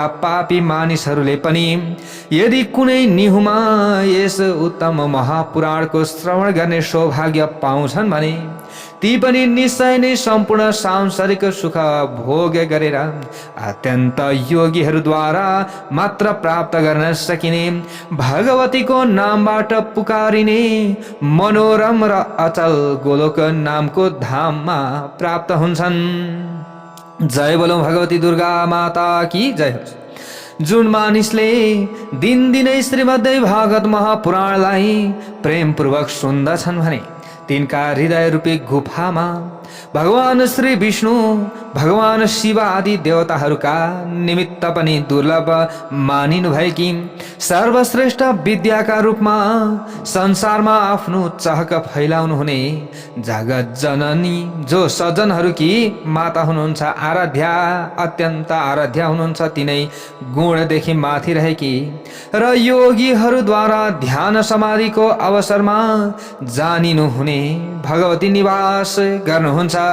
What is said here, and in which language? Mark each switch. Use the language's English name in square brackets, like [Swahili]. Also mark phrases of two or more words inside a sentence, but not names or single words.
[Nepali] पापी मानिसहरूले पनि यदि कुनै निहुमा यस उत्तम महापुराणको श्रवण गर्ने सौभाग्य पाउँछन् भने ती पनि निश्चय नै सम्पूर्ण सांसारिक सुख भोग गरेर अत्यन्त योगीहरूद्वारा मात्र प्राप्त गर्न सकिने भगवतीको नामबाट पुकारिने मनोरम र अचल गोलोक नामको धाममा प्राप्त हुन्छन्। जय बोलौं भगवती दुर्गा [Hindi] माता की जय [Nepali] होस्। जुन मानिसले दिनदिनै श्रीमद्देवी भागवत महापुराणलाई प्रेमपूर्वक सुन्दछन् भने तिनका हृदय रूपी गुफामा भगवान श्री विष्णु, भगवान शिव आदि देवताहरूका निमित्त पनि दुर्लभ मानिनु भएकी सर्वश्रेष्ठ विद्याका रूपमा संसारमा आफ्नो चहक फैलाउनु हुने जगत जननी जो सज्जनहरूकी माता हुनुहुन्छ, आराध्या, अत्यन्त आराध्या हुनुहुन्छ, तिनै गुणदेखि माथि रहेकी र योगीहरूद्वारा ध्यान समाधिको अवसरमा जानिनु हुने भगवती निवास गर्नुहुन्छ।